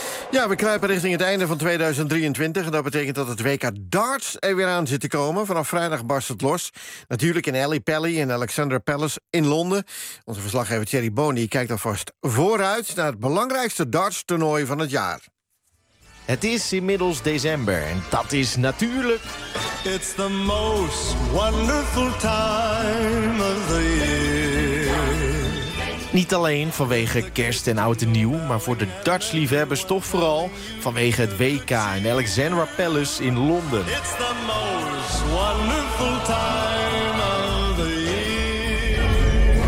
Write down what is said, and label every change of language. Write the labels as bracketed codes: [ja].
[nl] Ja, we kruipen richting het einde van 2023. En dat betekent dat het WK Darts er weer aan zit te komen. Vanaf vrijdag barst het los. Natuurlijk in Ellie Pally en Alexander Palace in Londen. Onze verslaggever Thierry Boni kijkt alvast vooruit naar het belangrijkste darts-toernooi van het jaar. Het is inmiddels december en dat is natuurlijk. [en] It's the most wonderful time of the year. [nl] Niet alleen vanwege kerst en oud en nieuw, maar voor de dartsliefhebbers toch vooral vanwege het WK in Alexandra Palace in Londen. [en] It's the most wonderful time of the year.